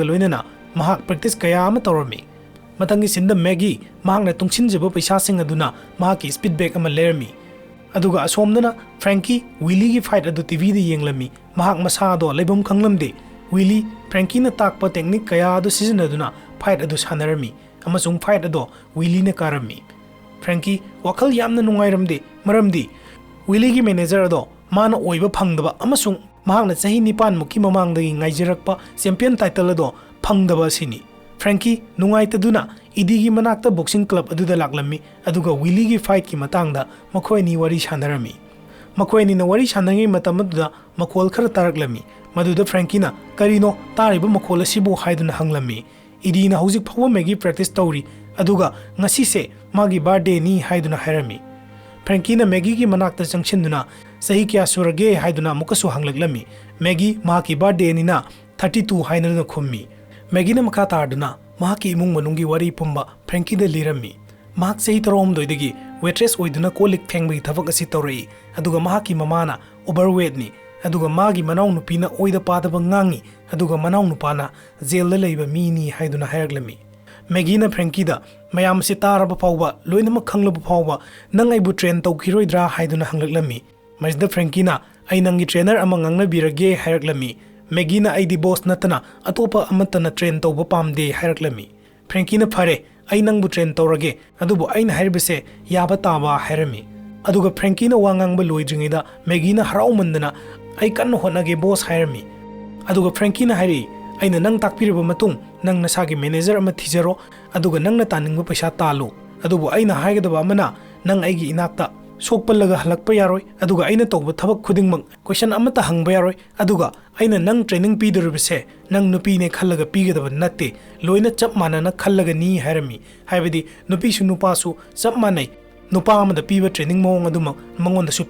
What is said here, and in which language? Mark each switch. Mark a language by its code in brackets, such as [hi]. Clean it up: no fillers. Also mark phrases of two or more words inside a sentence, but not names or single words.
[mni] loinana mahak practice kaya ama tawrami matangi sinda Maggie mahakna tungsinjaba paisa sing aduna mahaki [en] speed bag [mni] ama lerami aduga asomdana Frankie Willie gi fight adu TV da yenglami mahak masa do leibom khanglamde Willie Frankie na takpa technique kaya adu season aduna fight adu sanarami amasung fight ado Willie na karami Frankie wakal yamna nungairamde maramdi Willie gi manager ado mana oiba phangdaba amasung mahakna chahi nipan muki mamangdagi ngaijirakpa [en] champion title [mni] ado phangdaba sini Frankie nungaitaduna idigi manakta [en] boxing club [mni] aduda laklami aduga Willie gi fight ki matangda makhoini wari sanarami makhoini na wari sanangi matamuda makol khara taraklami maduda Frankie na karino tariba makol asibu haiduna hanglami idina hojik phawa Maggie practice tawri aduga ngasi se magi birthday ni haiduna hairami Frankie na Maggie gi manakta jangshinduna sahi kya surage haiduna mukasu hanglaklami Maggie mahaki birthday ni na 32 hainarna khummi Maggie na makha tarduna mahaki imung manungi wari pumba Frankie da lirami mahak sahi tarom doidagi waitress oiduna kolik thengbi thabak asi tawrei aduga mahaki mamana overweight ni aduga magi manau nupina oida padaba ngangi aduga manau nupana jail da leiba mini haiduna hairaglami Maggie na Frankie da mayam si taraba pawba loinama khanglaba pawba nang aibu train tawkhiroidra haiduna hanglaklami Majda Frankie na ai nangi trainer ama ngangnabirage hairaklami Maggie na aidi boss natana atopa amatana train tawba pamde hairaklami Frankie na phare ai nangbu train tawrage adubu aina hairbese yaba taba hairami aduga Frankie na wangangba loidringida Maggie na haraumandana ai kan honage boss hairami aduga Frankie na hairi aina nang takpiraba matung nang nasagi manager ama thijaro aduga nang na taningba paisa talo adubu aina haigadaba amana nang aigi inakta sokpalaga halakpa yaroi aduga aina tawba thabak khudingmak question amata hangba yaroi aduga aina nang training pidoribase nang nupi ne khallaga pigadaba natte loina chap manana khallaga ni hairami haibadi nupi su nupa su chap manai nupa amada piba training mong aduma mangonda su